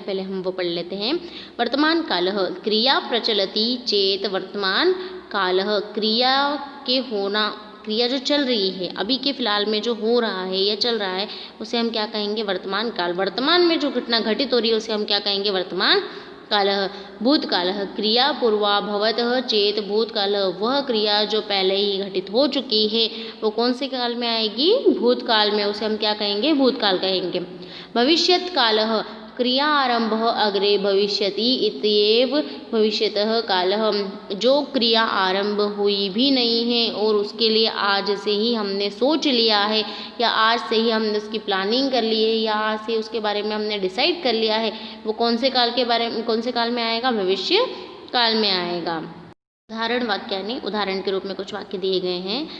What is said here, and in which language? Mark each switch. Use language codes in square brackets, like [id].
[hi] पहले हम वो पढ़ लेते हैं। [sa] वर्तमान कालः क्रिया प्रचलति चेत वर्तमान कालः। [hi] क्रिया के होना, क्रिया जो चल रही है, अभी के फिलहाल में जो हो रहा है या चल रहा है, उसे हम क्या कहेंगे? वर्तमान काल। वर्तमान में जो घटना घटित हो रही है उसे हम क्या कहेंगे? [sa] वर्तमान कालः। भूतकालः क्रिया पूर्वा भवतः चेत भूतकालः। [hi] वह क्रिया जो पहले ही घटित हो चुकी है वो कौन से काल में आएगी? भूतकाल में। उसे हम क्या कहेंगे? भूतकाल कहेंगे। [sa] भविष्यत् कालः क्रिया आरंभः अग्रे भविष्यति इत्येव भविष्यतः कालः। [hi] जो क्रिया आरंभ हुई भी नहीं है और उसके लिए आज से ही हमने सोच लिया है, या आज से ही हमने उसकी प्लानिंग कर ली है, या आज से उसके बारे में हमने डिसाइड कर लिया है, वो कौन से काल के बारे में, कौन से काल में आएगा? भविष्य काल में आएगा। [sa] उदाहरण वाक्यानि, [hi] उदाहरण के रूप में कुछ वाक्य दिए गए हैं।